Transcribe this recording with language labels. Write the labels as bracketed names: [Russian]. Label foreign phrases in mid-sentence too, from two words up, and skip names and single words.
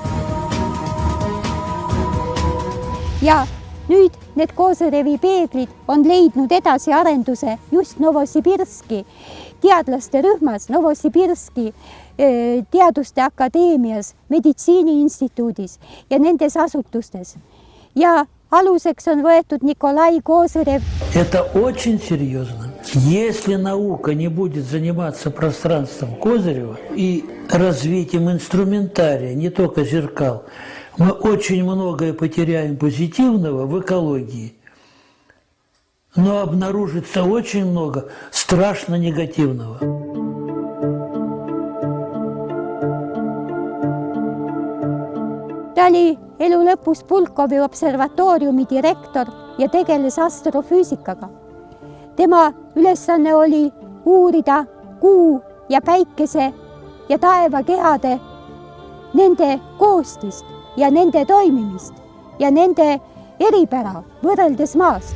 [Estonian] Ja nüüd need Koserevi peeglid on leidnud edasiarenduse just Novosibirski teadlaste rühmas, Novosibirski teaduste akadeemias, meditsiiniinstituudis ja nendes asutustes. Ja aluseks on võetud Nikolai Koserev. [Russian] Это очень серьезно. Если наука не будет заниматься пространством Козырева и развитием инструментария, не только зеркал, мы очень многое потеряем позитивного в экологии, но обнаружится очень много страшно негативного. [Estonian] Ta oli elu lõpus Pulkovi observatooriumi direktor ja tegeles astrofüüsikaga. Tema ülesanne oli uurida kuu ja päikese ja taevakehade nende koostist ja nende toimimist ja nende eripära võrreldes maast.